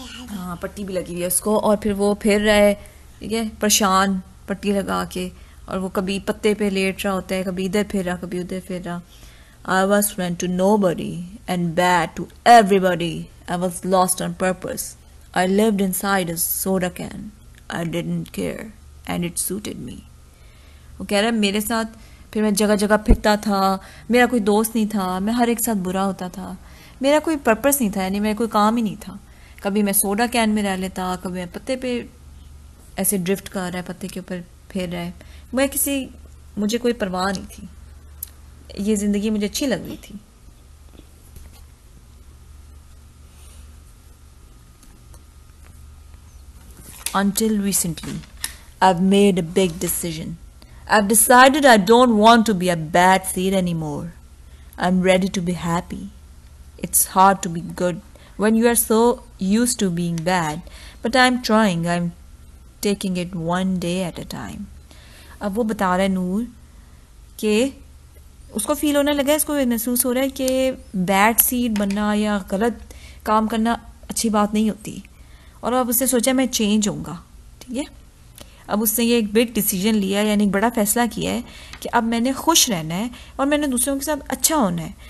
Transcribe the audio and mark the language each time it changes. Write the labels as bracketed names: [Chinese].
[Hindi] हाँ, पट्टी भी लगी हुई है उसको और फिर वो फिर रहे, ठीक है, परेशान पट्टी लगा के, और वो कभी पत्ते पे लेट रहा होता है, कभी इधर फिर रहा, कभी उधर फिर रहा. [English] I was friend to nobody and bad to everybody. I was lost on purpose. I lived inside a soda can. I didn't care and it suited me. [Hindi] वो कह रहा है मेरे साथ फिर मैं जगह जगह फिरता था, मेरा कोई दोस्त नहीं था, मैं हर एक साथ बुरा होता था, मेरा कोई पर्पस नहीं था, यानी मेरा कोई काम ही नहीं था. कभी मैं सोडा कैन में रह लेता, कभी मैं पत्ते पे ऐसे ड्रिफ्ट कर रहा है, पत्ते के ऊपर फिर रहा है. मुझे कोई परवाह नहीं थी, ये जिंदगी मुझे अच्छी लग रही थी. [English] Until recently, I've made a big decision. I've decided I don't want to be a bad seed anymore. I'm ready to be happy. It's hard to be good when you are so used to being bad, but I'm trying. I'm taking it one day at a time. [Hindi] अब वो बता रहा है नूर कि उसको feel होने लगा है, इसको महसूस हो रहा है कि बैड सीड बनना या गलत काम करना अच्छी बात नहीं होती. और अब उसने सोचा मैं चेंज होऊंगा, ठीक है. अब उसने ये एक बिग डिसीजन लिया, यानी एक बड़ा फैसला किया है कि अब मैंने खुश रहना है और मैंने दूसरों के साथ अच्छा होना है.